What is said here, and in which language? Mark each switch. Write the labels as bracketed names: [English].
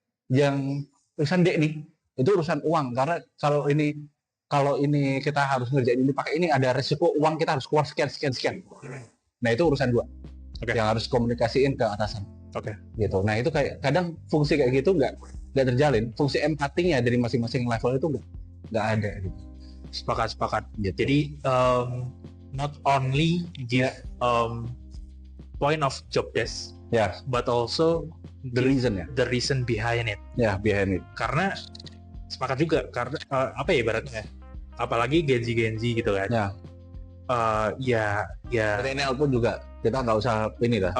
[Indonesian] Yang urusan D nih, itu urusan uang. Karena kalau ini kita harus ngerjain ini pakai ini ada resiko uang kita harus keluar sekian. Nah itu urusan 2. Yang harus komunikasiin ke atasan. Gitu. Nah itu kayak kadang fungsi kayak gitu nggak terjalin. Fungsi empatinya dari masing-masing level itu nggak ada. Gitu. Sepakat. Gitu. Jadi [English] not only give point of job desk, but also the reason behind it. Behind it. [Indonesian] Karena sepakat juga karena apa ya ibaratnya, apalagi Gen Z gitu kan. Ya. Milenial pun juga kita nggak usah ini lah.